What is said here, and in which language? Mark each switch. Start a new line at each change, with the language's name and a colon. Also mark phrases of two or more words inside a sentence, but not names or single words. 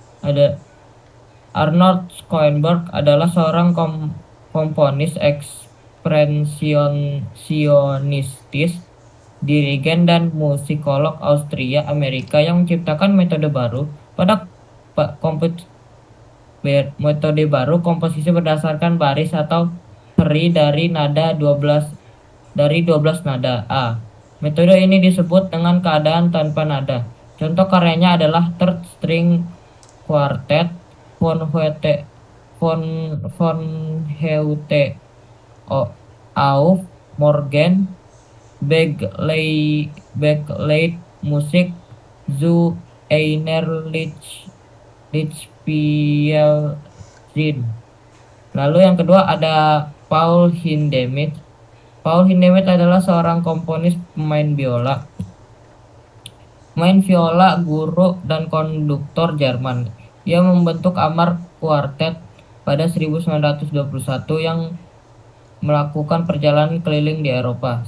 Indonesian: Arnold Schoenberg adalah seorang komponis ekspresionistis, dirigen dan musikolog Austria Amerika yang menciptakan metode baru komposisi berdasarkan baris atau seri dari 12 nada A. Metode ini disebut dengan keadaan tanpa nada. Contoh karyanya adalah Third String Quartet, von Heute auf Morgen, Begleitet Musik zu einer Lichtspielzin. Lalu yang kedua ada Paul Hindemith. Paul Hindemith adalah seorang komponis pemain viola, guru, dan konduktor Jerman. Ia membentuk Amar Quartet pada 1921 yang melakukan perjalanan keliling di Eropa.